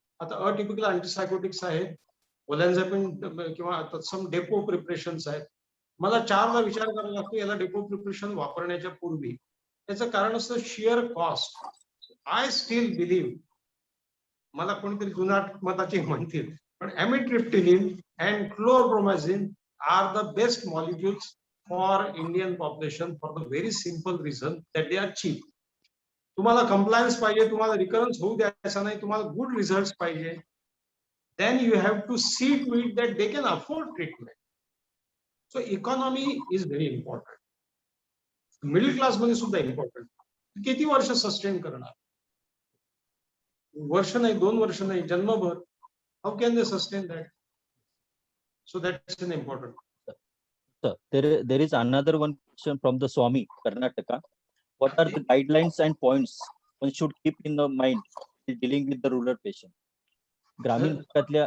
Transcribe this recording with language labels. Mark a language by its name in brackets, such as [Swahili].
[Marathi] आता अटिपिकल अँटीसायकोटिक्स आहेत, ओलॅन्झापिन किंवा तत्सम डेपो प्रिपरेशन्स आहेत. मला 4दा विचार करावा लागतो याला डेपो प्रिपरेशन वापरण्याच्या पूर्वी. त्याचं कारण असतं shear cost. [English] I still believe, [Marathi] मला कोणीतरी जुनाट मताचे म्हणतील, पण [English] Amitriptyline and chlorpromazine are the best molecules for Indian population for the very simple reason that they are cheap. तुम्हाला compliance पाहिजे, तुम्हाला recurrence [Marathi] होऊ द्यायचा नाही, तुम्हाला [English] good results पाहिजे, then you have to see to it that they can afford treatment. So economy is very important. Middle class [Marathi] मध्ये सुद्धा [English] important. [Marathi] किती वर्ष sustain करणार? वर्ष नाही, 2 वर्ष नाही, जन्मभर. [English] How can they sustain that? So that's an important. Sir, there is another one question from the Swami, Karnataka. What are the guidelines and points one should keep in the mind while dealing with the rural patient? [Marathi] Gramin bhagatalia,